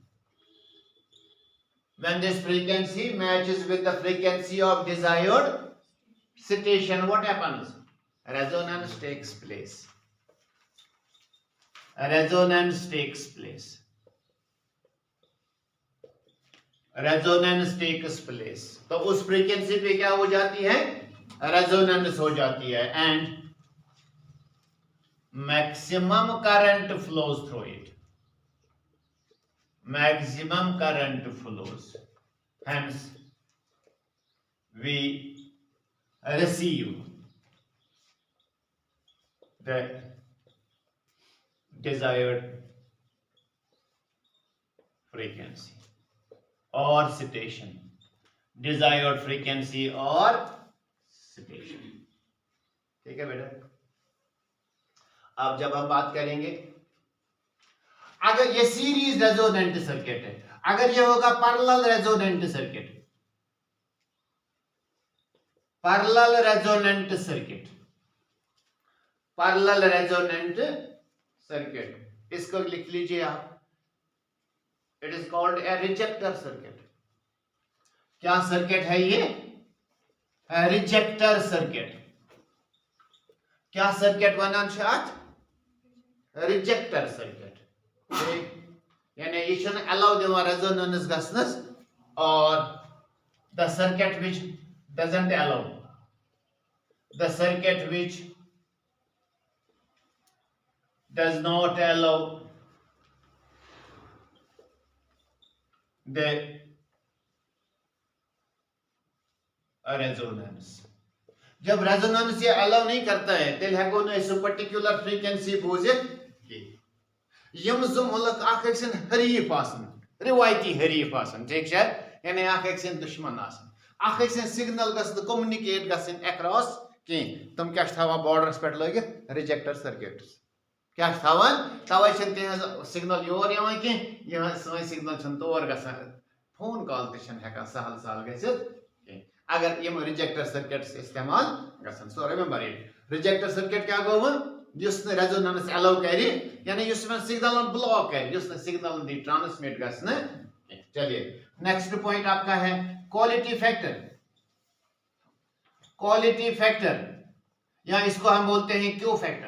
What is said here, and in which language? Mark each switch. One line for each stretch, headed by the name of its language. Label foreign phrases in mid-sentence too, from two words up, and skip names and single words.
English: When this frequency matches with the frequency of desired station, what happens? Resonance takes place. Resonance takes place. Resonance takes place.
Hindi: तो उस फ्रीक्वेंसी पे क्या हो जाती है, रेजोनेंस हो जाती है.
English: and maximum current flows through it. maximum current flows, hence we receive the desired frequency or station, desired frequency or station.
Hindi: ठीक है बेटा. अब जब हम बात करेंगे, अगर ये
English: series resonant circuit
Hindi: है, अगर ये होगा
English: parallel resonant circuit, parallel resonant circuit, parallel resonant circuit,
Hindi: इसको लिख लीजिए आप,
English: it is called a rejector circuit.
Hindi: क्या सर्किट है ये?
English: rejector circuit.
Kashmiri: क्या सर्किट वनान छ अत?
English: rejector circuit.
Kashmiri: यानी ये छन अलाउ दिवान रेजोनेंस गसनस,
English: और the circuit which doesn't allow, the circuit which does not allow the resonance।
Hindi: जब रेजोनेंस ये अलाउ नहीं करता है
Kashmiri: तेल हेको न
English: particular frequency
Kashmiri: बोजित। यम जो मुल्क अख अक्सन हरीफ आसन, रिवायती हरीफ आसन,
Hindi: ठीक है,
Kashmiri: यानी अख अक्सन दुश्मन आसन, अख अक्सन सिग्नल गस कम्युनिकेट गसन अक्रॉस कहीं, तुम क्या बॉर्डरस पे लगित
English: rejector circuits.
Kashmiri: क्या तवे सिग्नल योर कह सिग्नल तौर ग,
English: phone call
Kashmiri: तक सहल सहल ग अगर यम
English: rejector circuits
Kashmiri: इस्तेमाल गसन।
English: so remember it, rejector circuit
Kashmiri: क्या गो रेजोनेंस अलाउ कर, यानी
English: signal block
Kashmiri: कर, सिग्नल दी ट्रांसमिट गसन।
Hindi: चलिए
English: next point
Hindi: आपका है
English: quality factor. quality factor
Hindi: या इसको हम बोलते हैं
English: Q factor.